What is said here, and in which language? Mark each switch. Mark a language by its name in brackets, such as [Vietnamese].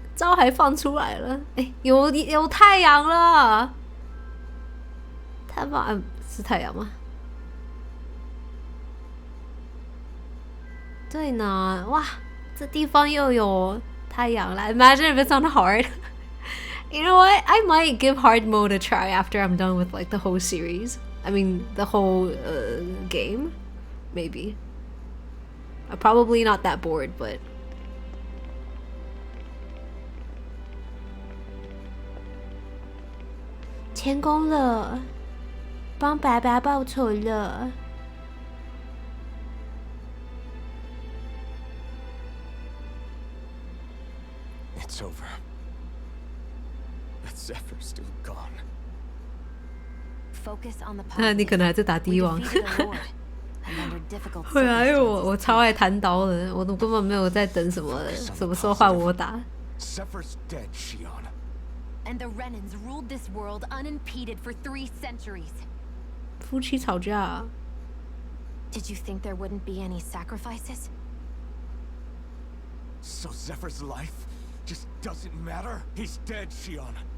[Chinese] 招还放出来了，哎，有太阳了，太棒，是太阳吗？对呢，哇，这地方又有太阳了。 [English] Imagine if it's on hard. You know what? I might give hard mode a try after I'm done with like the whole series. I mean, the whole game, maybe. I'm probably not that bored, but. [Chinese] 成功了，帮爸爸报仇了。 [English] It's over. But Zephyr's still gone. Focus on the [Chinese] 那你可能还在打帝王。 [English] We defeated the Lord, and under difficult [Chinese] 会啊，因为 [English] circumstances, [Chinese] 我超爱弹刀的，我都根本没有在等什么时候换我打。 [English] Zephyr's dead, Shion. And the Renans ruled this world unimpeded for 3 centuries. [Chinese] 夫妻吵架啊。 [English] Did you think there wouldn't be any sacrifices? So Zephyr's life just doesn't matter? He's dead, Shion.